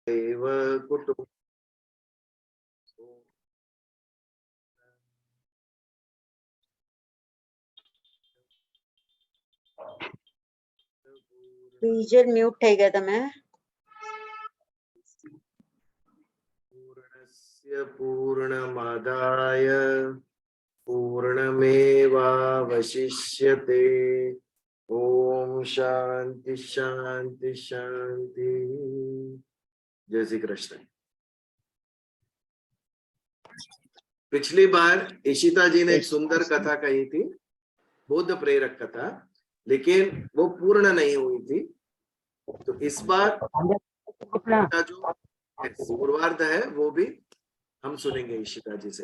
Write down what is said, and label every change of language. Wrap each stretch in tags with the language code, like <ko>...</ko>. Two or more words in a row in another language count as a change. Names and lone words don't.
<sa>एव कुटुम्ब</sa> <gu>વિજર મ્યુટ થઈ ગયા તમે.</gu> <sa>पूर्णस्य पूर्णमादाय पूर्णमेवावशिष्यते. ओम शांति शांति शांति.</sa> <hi>जय श्री कृष्ण. पिछली बार इशिता जी ने एक सुंदर कथा कही थी, बुद्ध प्रेरक कथा, लेकिन वो पूर्ण नहीं हुई थी. तो इस बार का जो पूर्वार्ध है वो भी हम सुनेंगे इशिता जी से.</hi>